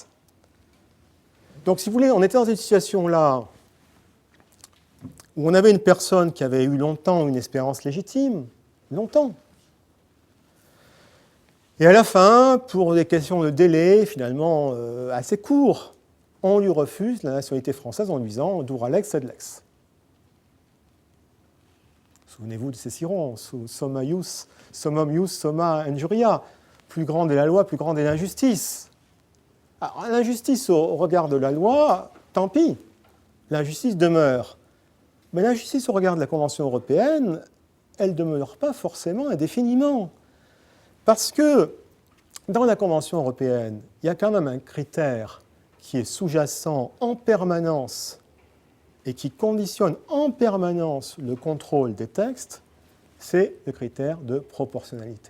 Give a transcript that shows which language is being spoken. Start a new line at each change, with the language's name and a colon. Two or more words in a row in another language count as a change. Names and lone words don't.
French: Donc si vous voulez, on était dans une situation là où on avait une personne qui avait eu longtemps une espérance légitime, longtemps. Et à la fin, pour des questions de délai finalement assez courts, on lui refuse la nationalité française en lui disant «
Latin: dura lex sed lex ».
French: Souvenez-vous de Cicéron,
Latin: summum ius, summa injuria.
French: Plus grande est la loi, plus grande est l'injustice. Alors, l'injustice au regard de la loi, tant pis, l'injustice demeure. Mais l'injustice au regard de la Convention européenne, elle ne demeure pas forcément indéfiniment. Parce que dans la Convention européenne, il y a quand même un critère qui est sous-jacent en permanence et qui conditionne en permanence le contrôle des textes, c'est le critère de proportionnalité.